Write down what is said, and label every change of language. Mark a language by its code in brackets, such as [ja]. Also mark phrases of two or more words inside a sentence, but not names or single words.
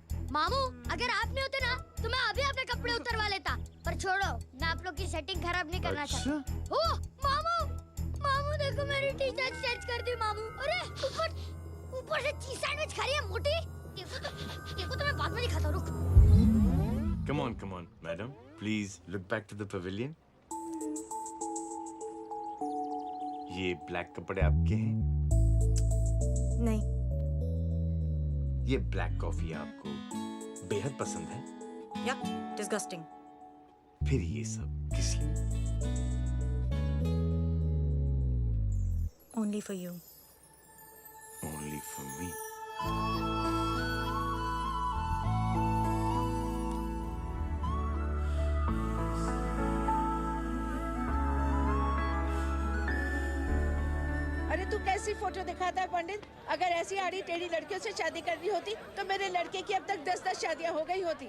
[hi] मामू अगर आप नहीं होते ना तो मैं अभी अपने कपड़े उतरवा लेता। पर छोड़ो, मैं आप लोग की सेटिंग खराब नहीं करना चाहता। ओह मामू, मामू देखो मेरी [en] T-shirt change [hi] कर दी मामू। अरे ऊपर से [en] cheese sandwich [hi] खा रही है मोटी। देखो तो मैं बाद में दिखाता हूँ, रुक। [en] Come on, madam. Please look back to the pavilion. [hi] ये ब्लैक कपड़े आपके हैं? नहीं। ये [en] black coffee [hi] आपको बेहद पसंद है? [en] yeah disgusting. [hi] फिर ये सब किस लिए? [en] Only for you. Only for me. [hi] अरे तू कैसी फोटो दिखाता है पंडित? अगर ऐसी आड़ी टेढ़ी लड़कियों से शादी करनी होती तो मेरे लड़के की अब तक 10-10 शादियां हो गई होती।